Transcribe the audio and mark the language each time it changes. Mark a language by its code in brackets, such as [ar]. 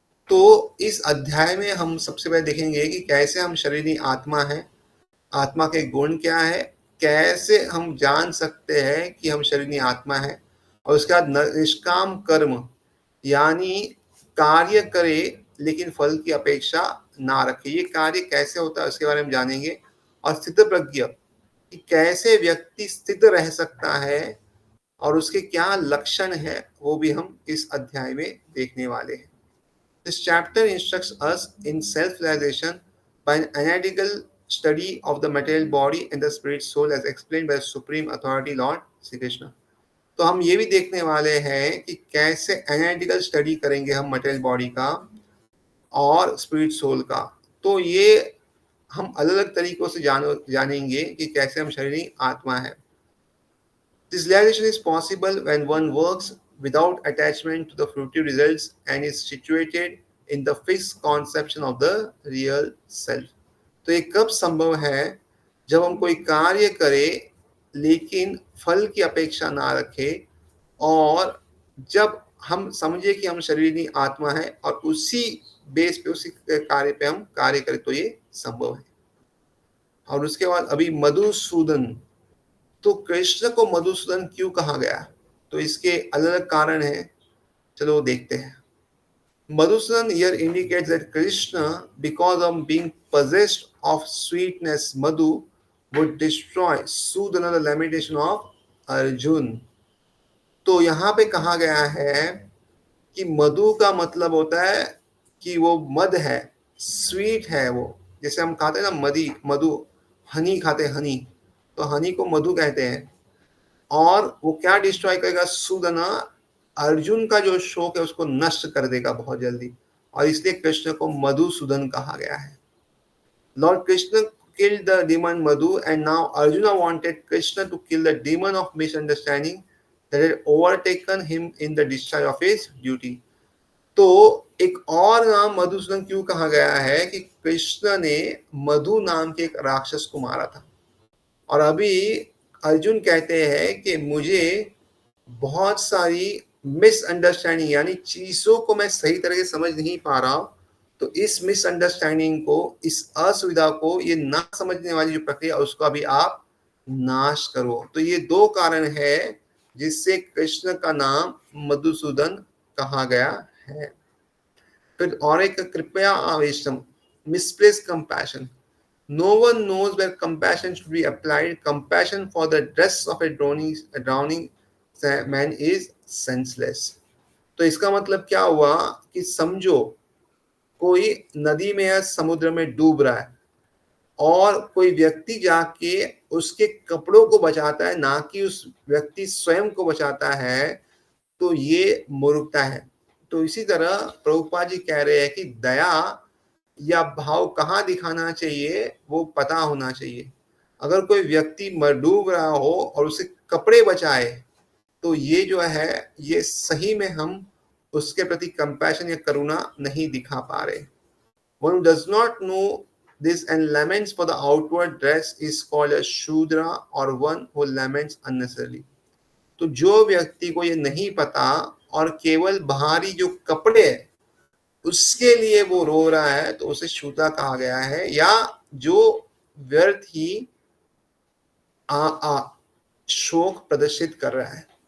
[hi] तो इस अध्याय में हम सबसे पहले देखेंगे कि कैसे हम शरीरी आत्मा है, आत्मा के गुण क्या है, कैसे हम जान सकते हैं कि हम शरीरी आत्मा है, और उसके बाद निष्काम कर्म यानी कार्य करे लेकिन फल की अपेक्षा ना रखे, ये कार्य कैसे होता है उसके बारे में जानेंगे। और स्थित प्रज्ञ कि कैसे व्यक्ति स्थित रह सकता है और उसके क्या लक्षण है, वो भी हम इस अध्याय में देखने वाले हैं। [en] This chapter instructs us in self-realization by an analytical study of the material body and the spirit soul as explained by the Supreme Authority Lord Sri Krishna. [hi] तो हम ये भी देखने वाले हैं कि कैसे एनालिटिकल स्टडी करेंगे हम मटेरियल बॉडी का और स्पिरिट सोल का। तो ये हम अलग अलग तरीकों से जानेंगे कि कैसे हम शरीरी आत्मा है। [en] This realization is possible when one works without attachment to the fruitive results and is situated in the fixed conception of the real self. [hi] तो ये कब संभव है? जब हम कोई कार्य करें लेकिन फल की अपेक्षा ना रखें, और जब हम समझे कि हम शरीरी आत्मा है और उसी बेस पे, उसी कार्य पे हम कार्य करें, तो ये संभव है। और उसके बाद अभी मधुसूदन, तो कृष्ण को मधुसूदन क्यों कहा गया? तो इसके अलग अलग कारण हैं, चलो देखते हैं। [en] Madhusudan here indicates that Krishna, because of being possessed of sweetness, Madhu would destroy Sudana, the lamentation of Arjun. [hi] तो यहाँ पे कहा गया है कि मधु का मतलब होता है कि वो मद है, स्वीट है वो। जैसे हम खाते हैं ना मधु, हनी खाते हैं, हनी, तो हनी को मधु कहते हैं। और वो क्या डिस्ट्रॉय करेगा? सूदना, अर्जुन का जो शोक है उसको नष्ट कर देगा बहुत जल्दी, और इसलिए कृष्ण को मधुसूदन कहा गया है। [en] Lord Krishna killed the demon Madhu, and now Arjuna wanted Krishna to kill the demon of misunderstanding that had overtaken him in the discharge of his duty. [hi] तो एक और नाम मधुसूदन क्यों कहा गया है कि कृष्ण ने मधु नाम के एक राक्षस को मारा था, और अभी अर्जुन कहते हैं कि मुझे बहुत सारी मिसअंडरस्टैंडिंग यानी चीजों को मैं सही तरह से समझ नहीं पा रहा हूं, तो इस मिसअंडरस्टैंडिंग को, इस असुविधा को, ये ना समझने वाली जो प्रक्रिया, उसको अभी आप नाश करो। तो ये दो कारण है जिससे कृष्ण का नाम मधुसूदन कहा गया है। फिर और एक कृपया Aavesham, [en] Misplace compassion. No one knows where compassion should be applied. Compassion for the dress of a drowning man is senseless. [hi] तो इसका मतलब क्या हुआ कि समझो कोई नदी में या समुद्र में डूब रहा है और कोई व्यक्ति जाके उसके कपड़ों को बचाता है, ना कि उस व्यक्ति स्वयं को बचाता है, तो ये मूर्खता है। तो इसी तरह प्रभुपाद जी कह रहे हैं कि दया या भाव कहाँ दिखाना चाहिए वो पता होना चाहिए। अगर कोई व्यक्ति डूब रहा हो और उसे कपड़े बचाए, तो ये जो है, ये सही में हम उसके प्रति कंपैशन या करुणा नहीं दिखा पा रहे। [en] One who does not know this and laments for the outward dress is called a shudra, or one who laments unnecessarily. [hi] तो जो व्यक्ति को ये नहीं पता और केवल बाहरी जो कपड़े है उसके लिए वो रो रहा है, तो उसे शूद्र कहा गया है, या जो व्यर्थ ही शोक प्रदर्शित कर रहा है।